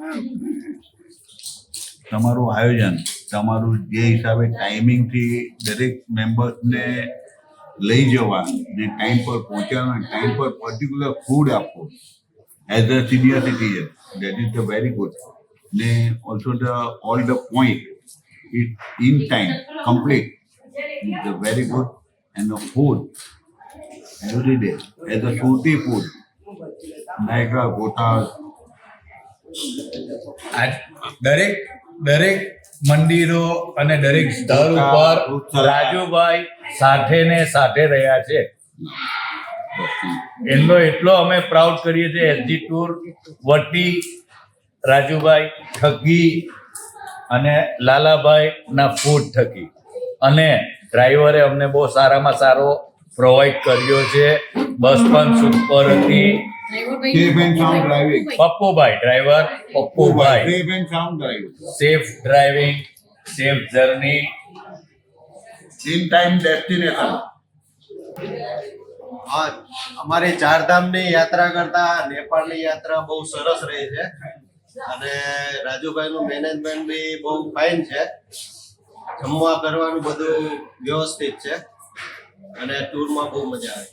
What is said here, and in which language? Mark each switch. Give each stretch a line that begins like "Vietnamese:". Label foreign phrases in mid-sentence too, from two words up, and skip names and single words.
Gujarati: તમારું આયોજન, તમારું જે હિસાબે ટાઈમિંગથી દરેક મેમ્બર્સને લઈ જવા, ને ટાઈમ પર પહોંચાડવા, ટાઈમ પર
English: particular food
Gujarati: આપવું
English: as a senior citizen, that is the very good. ને also all the point in time complete is the very good. and the food every day as a shooty food, Niagara, Gotas.
Gujarati: દરેક મંદિરો અને દરેક સ્થળ ઉપર રાજુભાઈ સાથે ને સાથે રહ્યા છે. એનો એટલો અમે પ્રાઉડ કરીએ છીએ એસજી ટૂર વતી રાજુભાઈ થકી અને લાલાભાઈ ના ફૂડ થકી. અને ડ્રાઈવરે અમને બહુ સારામાં સારો પ્રોવાઈડ કર્યો છે. બસ પણ સુપર હતી.
English: Safe and sound driving.
Gujarati: પપ્પુભાઈ ડ્રાઈવર, પપ્પુભાઈ
English: Safe and sound driving. safe driving, safe journey, In time destination.
Gujarati: હા, અમારી ચારધામની યાત્રા કરતા નેપાળની યાત્રા બહુ સરસ રહી છે અને રાજુભાઈનું મેનેજમેન્ટ બી બહુ ફાઇન છે. જમવા કરવાનું બધું વ્યવસ્થિત છે અને ટૂરમાં બહુ મજા આવી.